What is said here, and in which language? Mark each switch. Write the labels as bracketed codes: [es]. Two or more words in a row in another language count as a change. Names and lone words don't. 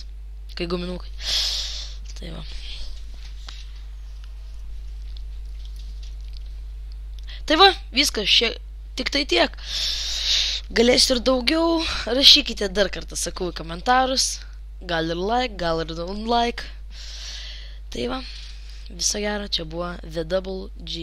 [lt] Kai guminukai. Tai va. Tai va, viskas. Tik tai tiek. Galėsiu ir daugiau. Rašykite dar kartą, sakau, į komentarus. Gal ir like, gal ir [en] don't like. [lt] Tai va. Viso gero, čia buvo The Double G.